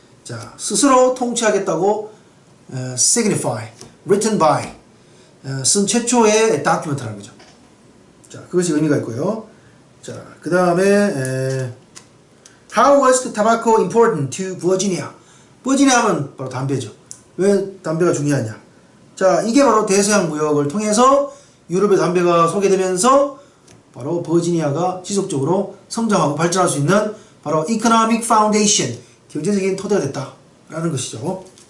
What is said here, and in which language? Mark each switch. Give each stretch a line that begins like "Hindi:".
Korean: 자, 스스로 통치하겠다고 signify,
English: written by,
Korean: 쓴 최초의 document라는 거죠. 자, 그것이 의미가 있고요.
English: 자, 그 다음에 How was the tobacco important to Virginia?
Korean: 버지니아 하면 바로 담배죠. 왜 담배가 중요하냐? 자, 이게 바로 대서양 무역을 통해서 유럽의 담배가 소개되면서 바로 버지니아가 지속적으로 성장하고 발전할 수 있는 바로
English: economic foundation,
Korean: 경제적인 토대가 됐다라는 것이죠.